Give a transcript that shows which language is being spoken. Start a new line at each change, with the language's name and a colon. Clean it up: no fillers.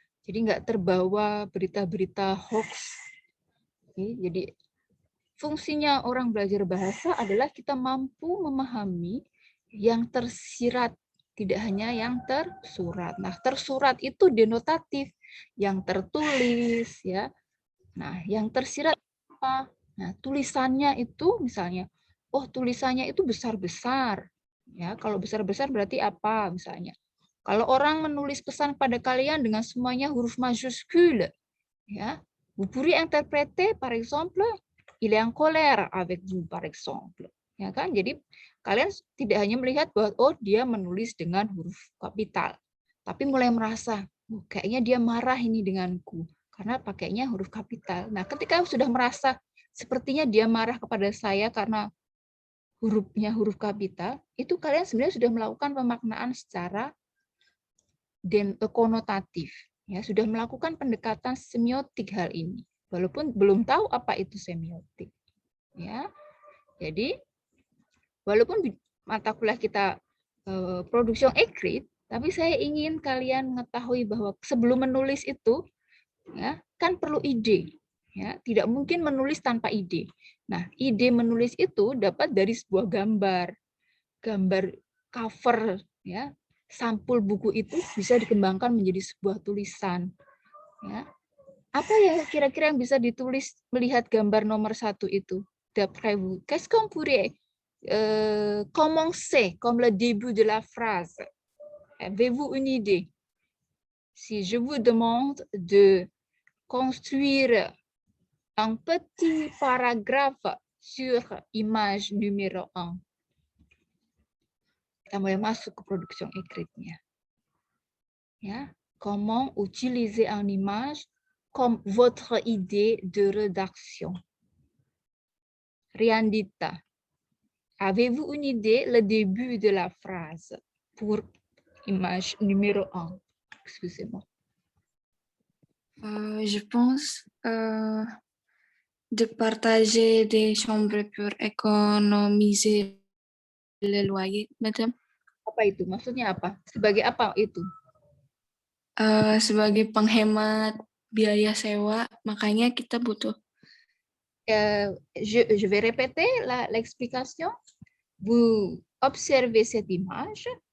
Indonesian: Jadi nggak terbawa berita-berita hoax. Jadi fungsinya orang belajar bahasa adalah kita mampu memahami yang tersirat, tidak hanya yang tersurat. Nah, tersurat itu denotatif, yang tertulis ya. Nah, yang tersirat apa? Nah, tulisannya itu misalnya, oh tulisannya itu besar-besar. Ya, kalau besar-besar berarti apa misalnya? Kalau orang menulis pesan pada kalian dengan semuanya huruf majuskule,
French: ya, vous pourriez interpréter par exemple, il est en colère avec vous par exemple.
Indonesian: Ya kan? Jadi kalian tidak hanya melihat bahwa oh dia menulis dengan huruf kapital, tapi mulai merasa, oh, kayaknya dia marah ini denganku karena pakainya huruf kapital. Nah, ketika sudah merasa sepertinya dia marah kepada saya karena hurufnya huruf kapital, itu kalian sebenarnya sudah melakukan pemaknaan secara konotatif. Ya, sudah melakukan pendekatan semiotik hal ini, walaupun belum tahu apa itu semiotik. Ya, jadi walaupun mata kuliah kita produksi écrite, tapi saya ingin kalian mengetahui bahwa sebelum menulis itu, ya, kan perlu ide. Ya, tidak mungkin menulis tanpa ide. Nah, ide menulis itu dapat dari sebuah gambar, gambar cover, ya, sampul buku itu bisa dikembangkan menjadi sebuah tulisan. Ya. Apa ya kira-kira yang bisa ditulis melihat gambar nomor 1 itu?
French: D'après vous, qu'est-ce qu'on pourrait commencer comme le début de la phrase? Avez-vous une idée? Si je vous demande de construire un petit paragraphe sur image numéro 1.
Indonesian: Kita mulai masuk ke production écrite-nya. Ya,
French: comment utiliser une image comme votre idée de rédaction. Riandita, avez-vous une idée le début de la phrase pour image numéro 1? Excusez-moi. Je pense de partager des chambres pour économiser le loyer, madame.
Indonesian: Apa itu? Maksudnya apa? Sebagai apa itu? Sebagai penghemat biaya sewa, makanya kita butuh.
French: Je vais répéter l'explication. Vous observez cette image.